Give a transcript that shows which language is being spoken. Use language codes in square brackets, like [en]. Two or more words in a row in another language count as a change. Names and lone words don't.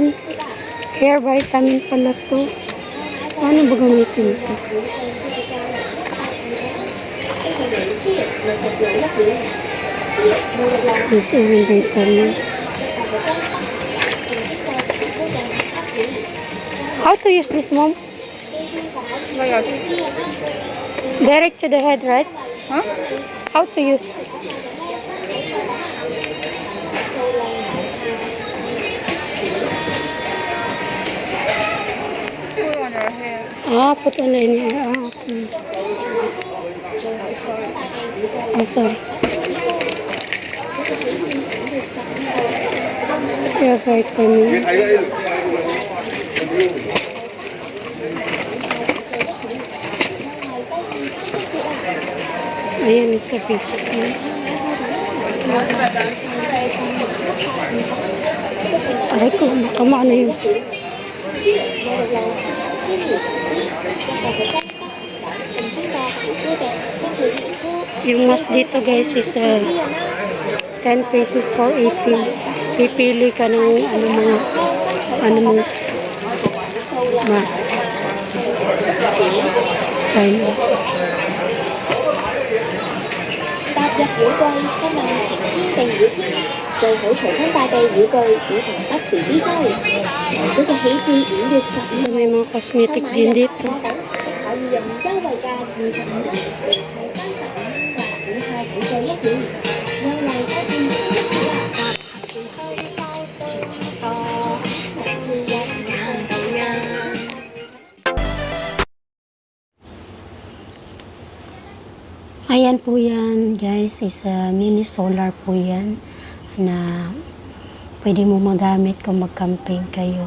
[en] Hair vitamin [tl] pala to. Paano ba gamitin ito? Yes, yung vitamin. [en] How to use this, Mom? Direct to the head, right? Huh? How to use? Put on your hair. Put on in here. Okay. Oh, sorry. Yeah, vitamin. [tl] Ayan, ito vitamin. Aray ko, makama na yun. Yung mask dito guys [en] is 10 pesos for 18. [tl] Pipili ka ng ano mo mask. [en] Sign up. [yue] 踏入雨季，今晚晴天定雨天，最好隨身帶備雨具，以防不時之需。嚟即日起至5月15日， [tl] May mga cosmetic din dito. [yue] 可以用優惠價25元，係35蚊或以下五個1元。優惠開店 [tl] Ayan po yan guys, [en] is mini solar [tl] po yan na pwede mo magamit kung mag-camping kayo.